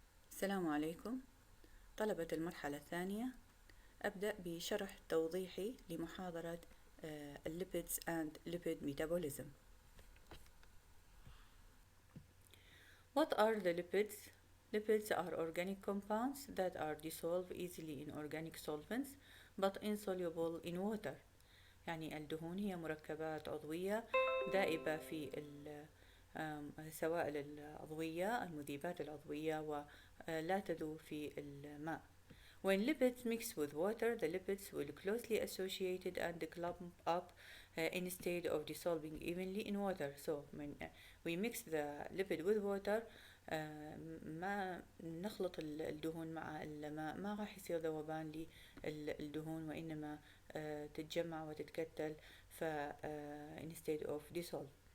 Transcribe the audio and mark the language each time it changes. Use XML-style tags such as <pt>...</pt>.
<ar>السلام عليكم طلبة المرحلة الثانية. أبدأ بشرح توضيحي لمحاضرة</ar> <en>lipids and lipid metabolism. What are the lipids? Lipids are organic compounds that are dissolved easily in organic solvents but insoluble in water.</en> <ar>يعني الدهون هي مركبات عضوية دائبة في السوائل العضوية المذيبات العضوية ولا تذوب في الماء.</ar> <en>When lipids mix with water, the lipids will closely associated and clump up instead of dissolving evenly in water. So when we mix the lipid with water,</en> <ar>ما نخلط الدهون مع الماء ما راح يصير ذوبان للدهون وإنما تتجمع وتتكتل</ar> <en>instead of dissolve.</en>